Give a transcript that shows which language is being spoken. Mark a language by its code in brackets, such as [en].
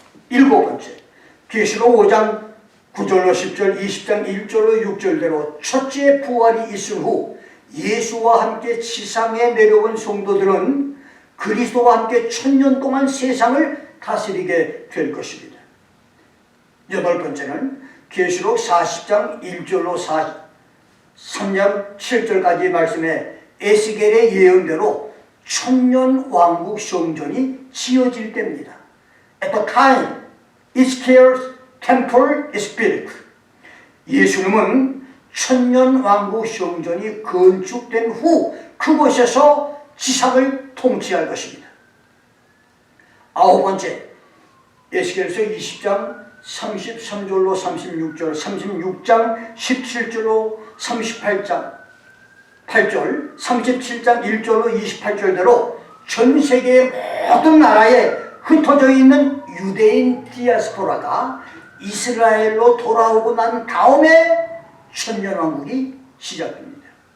[ko] 일곱 번째, 계시록 5장 9절로 10절, 20장 1절로 6절대로 첫째 부활이 있은 후 예수와 함께 지상에 내려온 성도들은 그리스도와 함께 천년 동안 세상을 다스리게 될 것입니다. 여덟 번째는 계시록 40장 1절로 3장 7절까지 말씀에 에스겔의 예언대로 천년 왕국 성전이 지어질 때입니다. [en] At the time Ezekiel's temple is built. [ko] 예수님은 천년 왕국 성전이 건축된 후 그곳에서 지상을 통치할 것입니다. 아홉 번째, 에스겔서 20장 33절로 36절, 36장 17절로 38장 8절, 37장 1절로 28절대로 전 세계의 모든 나라에 흩어져 있는 유대인 디아스포라가 이스라엘로 돌아오고 난 다음에 천년왕국이 시작됩니다.